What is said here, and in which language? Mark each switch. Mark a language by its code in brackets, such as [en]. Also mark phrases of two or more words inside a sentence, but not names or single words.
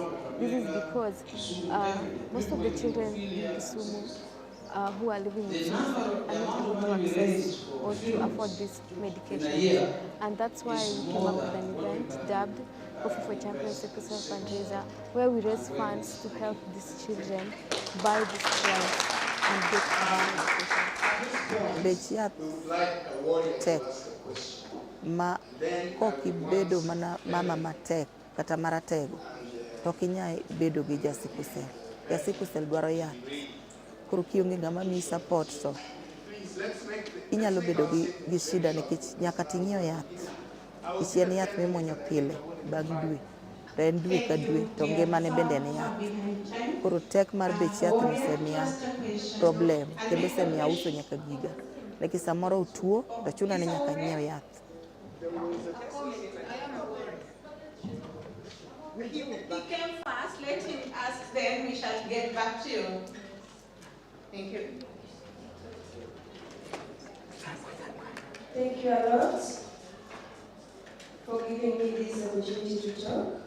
[en] This is because most of the children in Kisumu who are living with sickle cell are not able to access or to afford this medication. And that's why we came up with an event dubbed Coffee for Champions Sickle Cell Fundraiser, where we raise funds to help these children buy these drugs and get [luo] Bech yath tek ma kokibedo mana mama matek kata maratego to kinyai bedo gi [en] sickle cell. [luo] Sickle cell dwaro yath. Koro kionge ngama mi support to inyalo bedo gi shida nikech nyaka ting'iew yath. Ichien yath mimuonyo pile bang' dwe. To en dwe ka dwe to ngimane bende en yath. Koro tek mar bech yath osemiya problem kendo osemiya uso nyaka giga. Nikech samoro utuo to chuna ni nyaka nyiew yath. [en] He came first, let him ask, then we shall get back to you. Thank you. Thank you a lot for giving me this opportunity to talk.